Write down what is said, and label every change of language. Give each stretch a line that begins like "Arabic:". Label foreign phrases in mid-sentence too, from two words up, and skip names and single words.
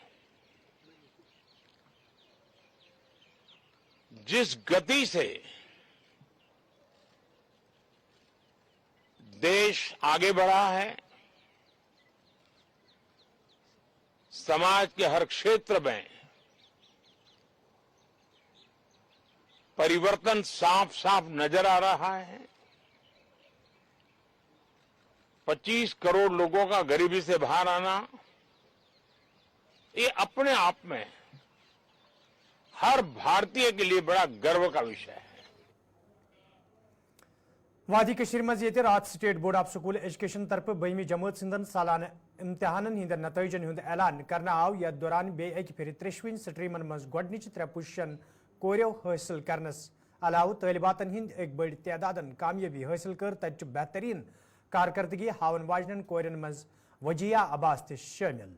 Hindi: जिस गति से देश आगे बढ़ा है, समाज के हर क्षेत्र में परिवर्तन साफ साफ नजर आ रहा है। 25 करोड़ लोगों का गरीबी से बाहर आना ये अपने आप में हर भारतीय के लिए बड़ा गर्व का विषय है।
Kashmiri: वादी कशीर मज ये रात स्टेट बोर्ड ऑफ स्कूल एजुकेशन तरफ 12वीं जमात सिंधन सालाना इम्तिहान हिंद नतइजन हुंद ऐलान करना आव यथ दौरान बे फिर 3वीं स्ट्रीमन मज गोडनिच 3 पोजिशन कोरियो हासिल करनस अलाव तलिबातन हिंद एक बड़ तादादन कामयाबी हासिल कर तत बेहतरीन कारकर्दगी हावन वाजन कोरन मज वजिया अब्बास तह शामिल।